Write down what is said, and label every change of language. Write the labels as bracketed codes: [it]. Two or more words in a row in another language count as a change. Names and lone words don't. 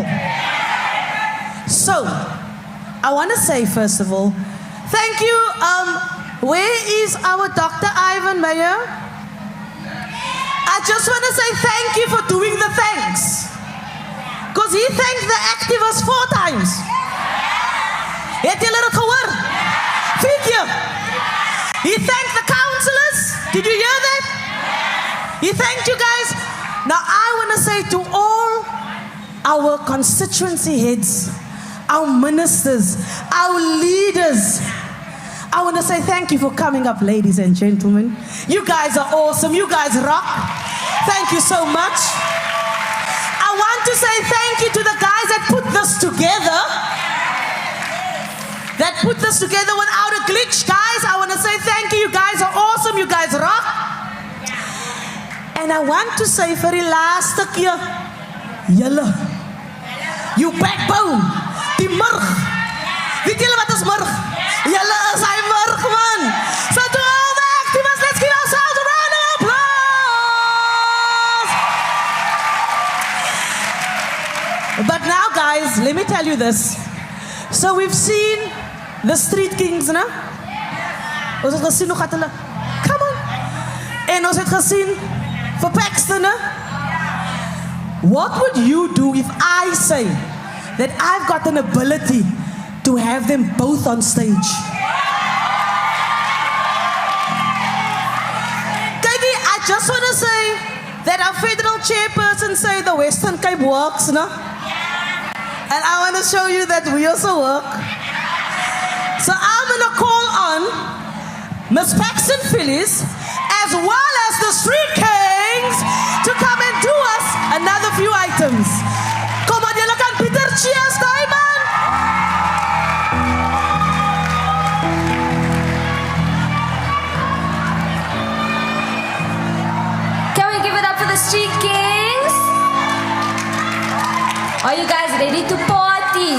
[en] So, I want to say first of all, thank you. Where is our Dr. Ivan Meyer? I just want to say thank you for doing the thanks. Because he thanked the activists 4 times. [af] Het julle dit gehoor? 4 keer. [en] He thanked the councillors. Did you hear that? He thanked you guys. Now I want to say to all our constituency heads, our ministers, our leaders, I want to say thank you for coming up, ladies and gentlemen. You guys are awesome. You guys rock. Thank you so much. I want to say thank you to the guys that put this together. That put this together without a glitch, guys. I want to say thank you. You guys are awesome. You guys rock. And I want to say for the last [af] keer, julle, [en] you backbone, [af] die murg. Weet julle wat is murg? Julle is hy murg, man. [en] So to all the activists, let's give ourselves a round of applause. But now, guys, let me tell you this. So we've seen the street kings, [af] né? Ons het gesien hoe gaat hulle. [en] Come on. [af] En ons het gesien vir Paxton, né? [en] What would you do if I say that I've got an ability to have them both on stage? Kykie, I just want to say that our federal chairperson say the Western Cape works, no? And I want to show you that we also work. So I'm going to call on Ms. Paxton Phyllis as well as the Street Kings to come and do us another few items. [af] Kom on, julle kan Pieter cheers, Diamond. [en] Can we give it up for the Street Kings? Are you guys ready to party?